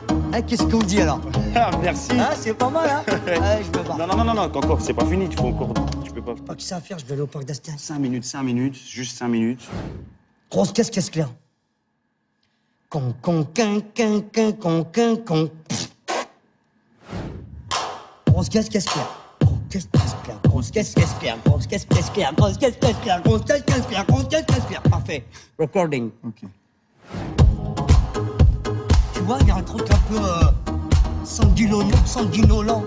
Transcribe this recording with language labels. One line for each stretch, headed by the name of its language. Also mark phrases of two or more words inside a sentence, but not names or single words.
French: Hein, qu'est-ce qu'on dit alors? Ah, merci. Hein, c'est pas mal, hein? Allez, je me barre. Non, encore, c'est pas fini, tu peux encore. Tu peux pas. Pas que ça à faire, je dois aller au parc d'Astérix. 5 minutes, juste 5 minutes. Grosse caisse claire. Con, con, quin, con, con. Grosse caisse claire. Grosse caisse claire. Grosse caisse claire. Grosse caisse claire. Grosse caisse claire. Grosse caisse claire. Grosse caisse claire. Parfait. Recording. Ok. Tu vois, il y a un truc un peu sanguinolent.